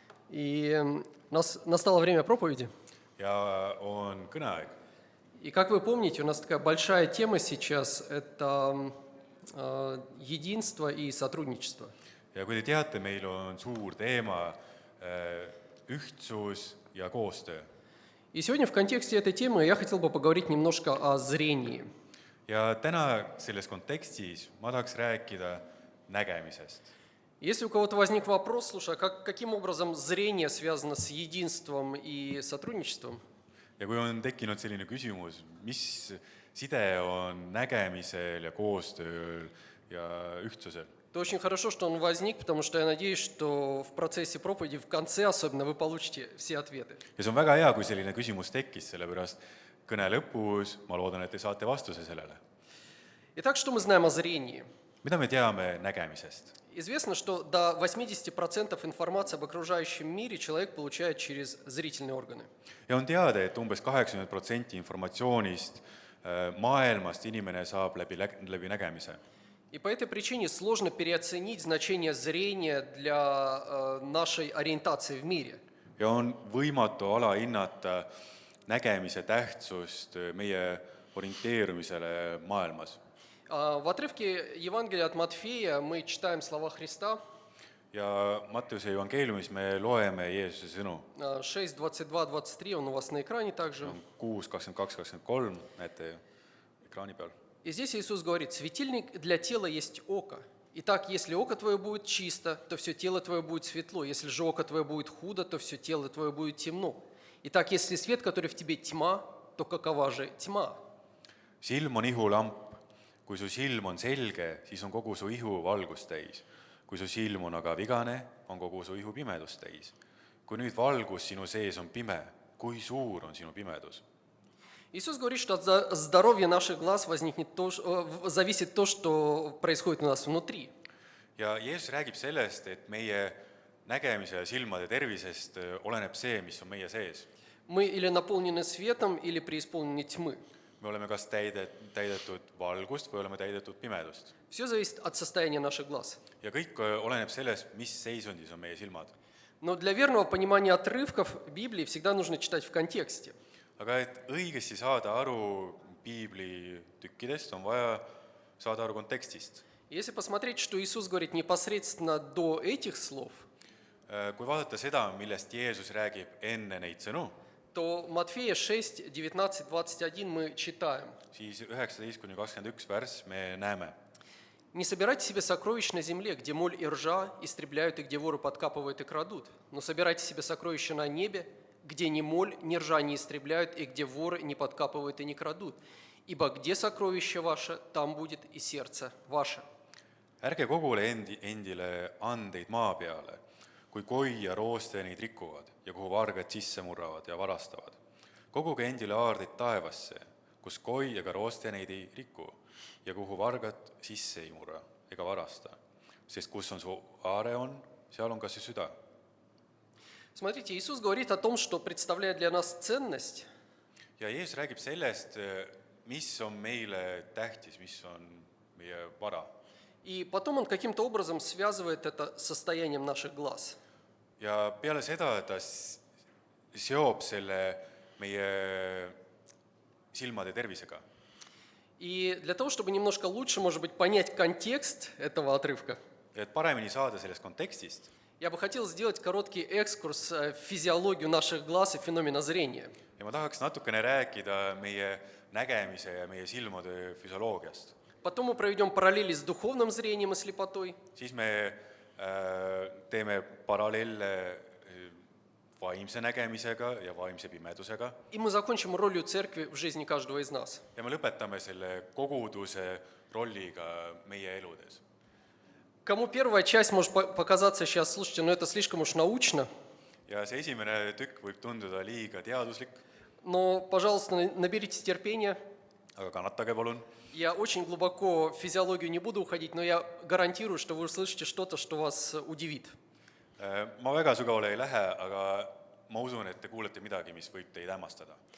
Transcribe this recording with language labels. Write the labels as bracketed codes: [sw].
[ru] И настало время проповеди. [et] ja on kõneaeg. [ru] И как вы помните, у нас такая большая тема сейчас – это единство и сотрудничество. [et] Ja kui te teate, meil on suur teema ühtsus ja koostöö. [ru] И сегодня в контексте этой темы я хотел бы поговорить немножко о зрении. [et] Ja täna selles kontekstis ma tahaks rääkida nägemisest. [ru] Если у кого-то возник вопрос, слушай, а каким образом зрение связано с единством и сотрудничеством? [et] Ja kui on tekkinud selline küsimus, mis side on nägemisel ja koostööl ja ühtsusel, [ru] то очень хорошо, что он возник, потому что я надеюсь, что в процессе проповеди, в конце особенно, вы получите все ответы. [et] ja see on väga hea, kui selline küsimus tekkis, sellepärast kõne lõpus ma loodan, et te saate vastuse sellele. [ru] Итак, что мы знаем о зрении? [et] Mida me teame nägemisest? [ru] Известно, что до 80% информации об окружающем мире человек получает через зрительные органы. [et] Ja on teada, et umbes 80% informatsioonist maailmast inimene saab läbi nägemise. [ru] И по этой причине сложно переоценить значение зрения для нашей ориентации в мире. [et] Ja on võimatu alahinnata nägemise tähtsust meie orienteerumisele maailmas. [ru] В отрывке Евангелия от Матфея мы читаем слова Христа. [et] Ja Matteuse evangeeliumis me loeme Jeesuse sõnu. [ru] 6:22-23 он у вас на экране также. [et] 6:22-23 näete ekraani peal. [ru] И здесь Иисус говорит: светильник для тела есть око. Итак, если око твое будет чисто, то все тело твое будет светло. Если же око твое будет худо, то все тело твое будет темно. Итак, если свет, который в тебе тьма, то какова же тьма? [et] silm on ihulamp. Kui su silm on selge, siis on kogu su ihu valgust täis. Kui su silm on aga vigane, on kogu su ihu pimedust täis. Kui nüüd valgus sinu sees on pime, kui suur on sinu pimedus? [ru] Иисус говорит, что от здоровья наших глаз зависит то, что происходит у нас внутри. [et] Ja Jeesus räägib sellest, et meie nägemise ja silmade tervisest oleneb see, mis on meie sees. [ru] Мы или наполнены светом, или преисполнены тьмы. [et] Me oleme kas täidetud valgust või oleme täidetud pimedust. [ru] Все зависит от состояния наших глаз. [et] Ja kõik oleneb sellest, mis seisundis on meie silmad. [ru] Но для верного понимания отрывков Библии всегда нужно читать в контексте. [et] Aga et õigesti saada aru piibli tükkidest, on vaja saada aru kontekstist. [ru] Если посмотреть, что Иисус говорит непосредственно до этих слов, [et] Kui vaadata seda, millest Jeesus räägib enne neid sõnu, [ru] то Матфея 6, 19, 21 мы читаем. [et] siis 19-21 värss me näeme. [ru] «Не собирайте себе сокровищ на земле, где моль и ржа истребляют, и где воры подкапывают и крадут, но собирайте себе сокровища на небе, где ни моль, ни ржа не истребляют, и где воры не подкапывают и не крадут. Ибо где сокровище ваше, там будет и сердце ваше». [et] Ärge kogule endile andeid maa peale, kui koi ja rooste neid rikuvad ja kuhu vargad sisse murravad ja varastavad. Koguge endile aardeid taevasse, kus koi ega rooste neid ei riku ja kuhu vargad sisse ei murra ega varasta. Sest kus on su aare on, seal on ka su süda. [ru] Смотрите, Иисус говорит о том, что представляет для нас ценность. [et] Ja Jeesus räägib sellest, mis on meile tähtis, mis on meie vara. [ru] И потом он каким-то образом связывает это с состоянием наших глаз. [et] Ja peale seda ta seob selle meie silmade tervisega. [ru] И для того, чтобы немножко лучше, может быть, понять контекст этого отрывка, [et] Et paremini saada sellest kontekstist, [ru] я бы хотел сделать короткий экскурс в физиологию наших глаз и феномена зрения. [et] ja ma tahaks natukene rääkida meie nägemise ja meie silmade füsioloogiast. [ru] Потом мы проведем параллели с духовным зрением и слепотой. [et] Siis me teeme paralleelle vaimse nägemisega ja vaimse pimedusega [ru] И мы закончим ролью церкви в жизни каждого из нас. [et] ja me lõpetame selle koguduse rolliga meie eludes. [ru] Кому первая часть может показаться сейчас, слушайте, но это слишком уж научно, [et] Ja see esimene tükk võib tunduda liiga teaduslik, [ru] но, пожалуйста, наберитесь терпения. [et] aga kannatage palun. [ru] Я очень глубоко в физиологию не буду уходить, но я гарантирую, что вы услышите что-то, что вас удивит. [et] Ma väga sügavale ei lähe, aga ma usun, et te kuulete midagi, mis võib teid hämmastada.